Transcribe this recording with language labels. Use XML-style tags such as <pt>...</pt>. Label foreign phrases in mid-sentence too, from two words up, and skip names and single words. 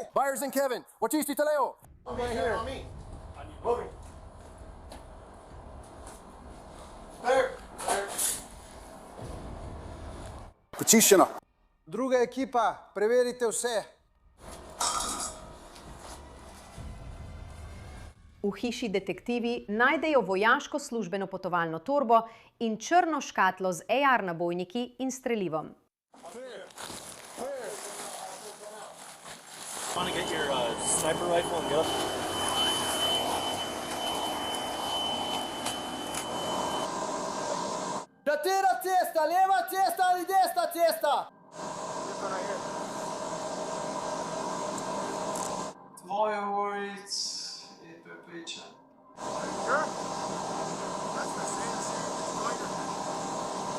<sl>Byers and Kevin, očistite levo.</sl> <en>Over here. On me. Moving. There.</en> <sl>Počiščeno. Druga ekipa, preverite vse. V hiši detektivi najdejo vojaško službeno potovalno torbo in črno škatlo z AR nabojniki in strelivom.</sl> <en>Want to get your sniper rifle and gun?</en> <sl>Katera cesta? Leva cesta ali desna cesta? Tvoja ulic je prepričan.</sl>